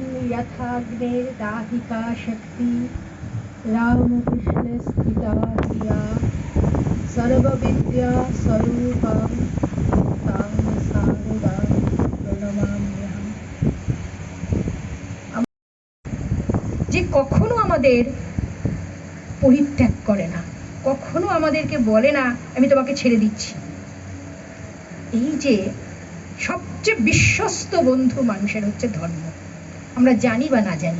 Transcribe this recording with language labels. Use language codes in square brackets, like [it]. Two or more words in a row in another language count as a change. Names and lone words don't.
[sa] यथाग्नेर दाहिका शक्ति रामकृष्ण स्थिता धिया सर्वविद्या स्वरूपं तां शारदां प्रणमाम्यहम्। [bn] যে কখনো আমাদের পরিত্যাগ করে না, কখনো আমাদেরকে বলে না আমি তোমাকে ছেড়ে দিচ্ছি। এই যে সবচেয়ে বিশ্বস্ত বন্ধু মানুষের হচ্ছে ধর্ম, আমরা জানি বা না জানি।